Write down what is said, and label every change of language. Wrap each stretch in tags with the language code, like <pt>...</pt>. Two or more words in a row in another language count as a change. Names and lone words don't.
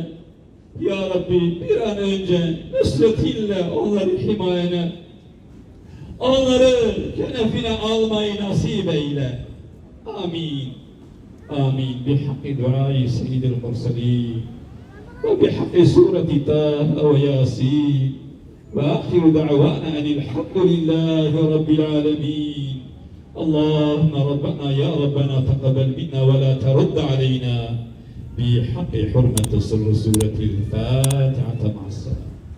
<tr>Ya Rabbi bir an önce nusretinle onları himayene, onları kenefine almayı nasip eyle. Amin. Amin.</tr> <ar>بحق دعاء سيد المرسلين وبحق سورة طه ويس وآخر دعوانا أن الحمد لله رب العالمين. اللهم ربنا يا ربنا تقبل منا ولا ترد علينا بحق حرمة سورة الفاتحة مع السلامة.</ar>